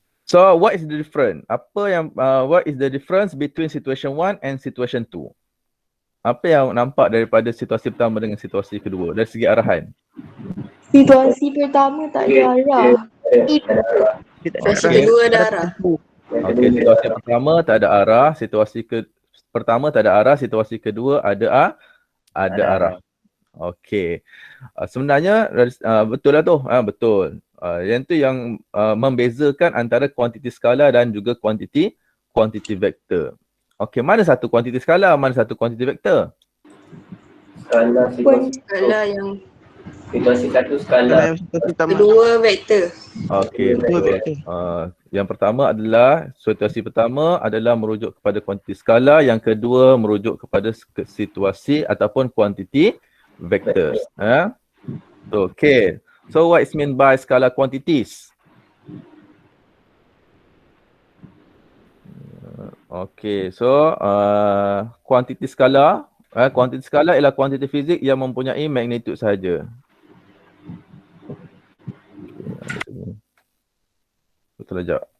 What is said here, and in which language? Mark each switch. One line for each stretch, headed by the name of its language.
English: So, what is the difference? What is the difference between situation 1 and situation 2?
Malay: Apa yang nampak daripada situasi pertama dengan situasi kedua dari segi arahan? Situasi pertama tak ada arah. Situasi kedua ada arah. Okey, situasi pertama tak ada arah, pertama tak ada arah, situasi kedua ada arah. Okey. Sebenarnya betul lah tu. Betul. Yang tu yang membezakan antara kuantiti skala dan juga kuantiti vektor. Okey, mana satu kuantiti skala, mana satu kuantiti vektor? Skala yang Situasi satu skala. kedua vektor. Okey, betul. Yang pertama adalah, situasi pertama adalah merujuk kepada kuantiti skala, yang kedua merujuk kepada situasi ataupun kuantiti vektor. Okay.
English: So what is meant by scalar quantities?
Malay: Okay, so kuantiti skala ialah kuantiti fizik yang mempunyai magnitud sahaja. Betul aja.